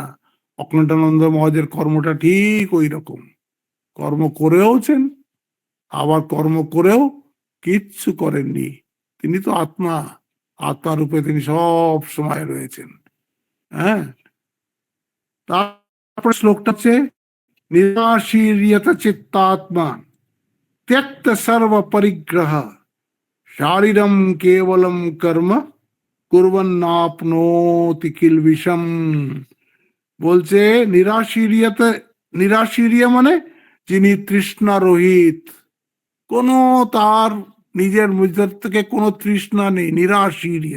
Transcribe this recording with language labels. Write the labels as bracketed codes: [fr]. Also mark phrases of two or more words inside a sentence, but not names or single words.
[bn] অখণ্ডানন্দ মহারাজের কর্মটা ঠিক ওই রকম, কর্ম করেওছেন, আবার কর্ম করেও কিচ্ছু করেননি। তিনি তো আত্মা, আত্মা রূপে তিনি সব সময় রয়েছেন। হ্যাঁ, তারপরে শ্লোকটা হচ্ছে [sa] নিরাশীর্যত চিত্তাত্মা त्यक्त सर्व परिग्रह शारीरम केवलम कर्म কুর্বন্নাপ্নোতি কিলবিষম। [bn] বলছে নিরাশিরিয়া মানে যিনি তৃষ্ণা রহিত, কোনো তার নিজের ভিতর থেকে কোনো তৃষ্ণা নেই, নিরাশিরিয়া।